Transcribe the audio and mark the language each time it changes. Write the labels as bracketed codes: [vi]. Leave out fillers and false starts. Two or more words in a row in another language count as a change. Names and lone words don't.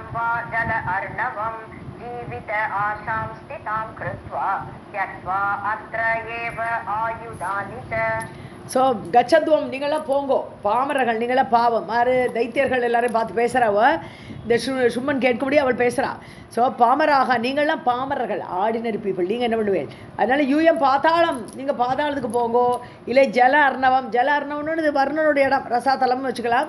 [sa] वा जल अर्णवं जीवित आशां स्थितां कृत्वा त्यक्त्वा अत्र एव आयुधानि च. [ta] ஸோ கச்சத்வம், நீங்களாம் போங்கோ, பாமரர்கள் நீங்களாம் பாவம். யார்? தைத்தியர்கள் எல்லாரையும் பார்த்து பேசுகிறாவ, இந்த சும்மன் கேட்கும்படி அவள் பேசுகிறா. ஸோ பாமராக, நீங்கள்லாம் பாமரர்கள், [en] ordinary people, [ta] நீங்கள் என்ன பண்ணுவேன்? அதனால் [sa] यूयं पातालम्, [ta] நீங்கள் பாதாளத்துக்கு போங்கோ. இல்லை [sa] जल अर्णवम्, [ta] ஜல அர்ணவம்னு இது வர்ணனுடைய இடம், ரசாத்தலம்னு வச்சுக்கலாம்.